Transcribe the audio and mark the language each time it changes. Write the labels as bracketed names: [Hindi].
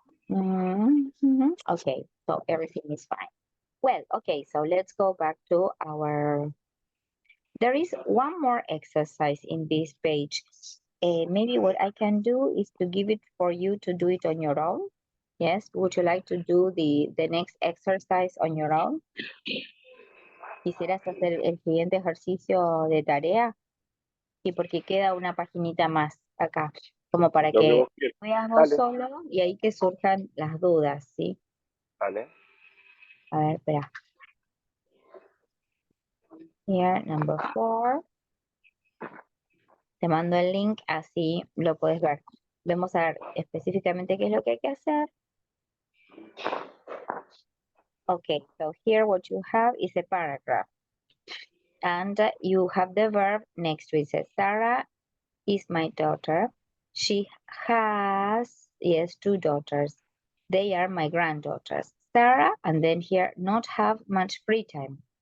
[English] Okay, so everything is fine. Well, okay, so let's go back to our... There is one more exercise in this page. Maybe what I can do is to give it for you to do it on your own. Yes, would you like to do the next exercise on your own? [Spanish] ¿Quisieras hacer el siguiente ejercicio de tarea? Sí, porque queda una paginita más acá, como para Lo que que vos quieras. veas vos Dale. solo y ahí que surjan las dudas, ¿sí? Vale. A ver, espera. [English] Here, number 4. [Spanish] Te mando el link, así lo puedes ver. Vamos a ver específicamente qué es lo que hay que hacer. [English] Okay, so here what you have is a paragraph. And you have the verb next to it. It says, Sarah is my daughter. She has, yes, 2 daughters. They are my granddaughters. Sarah, and then here, not have much free time.